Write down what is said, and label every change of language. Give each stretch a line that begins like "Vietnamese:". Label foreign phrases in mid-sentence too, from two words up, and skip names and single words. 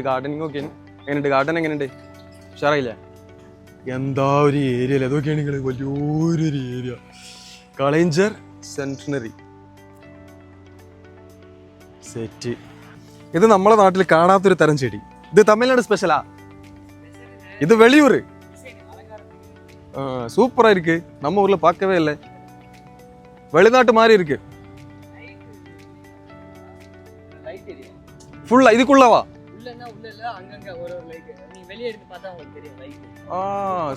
Malayalam: ഗാർഡനിങ് ഒക്കെയാണ്. എങ്ങനെയുണ്ട് ഗാർഡൻ? എങ്ങനെയുണ്ട്? ഉഷാറായില്ലേ? എന്താ ഒരു ഏരിയ അല്ലേ? അതൊക്കെയാണ് നിങ്ങൾ വലിയൊരു ഏരിയ. കളേഞ്ചർ
English: centenary set.
Malayalam: ഇത് നമ്മളെ നാട്ടിൽ കാണാത്തൊരു തരം ചെടി. ഇത് തമിഴ്നാട് സ്പെഷ്യലാ.
Tamil: இது வெளியூர். சூப்பரா இருக்கு. நம்ம ஊர்ல பார்க்கவே இல்லை. வெளிநாட்டு மாதிரி இருக்கு. ஃபுல்லா இதுக்குள்ளவா? உள்ளன்னா உள்ள இல்ல, அங்கங்க ஒரு லைட். நீ வெளிய எடுத்து பார்த்தா உங்களுக்கு தெரியும் லைட்.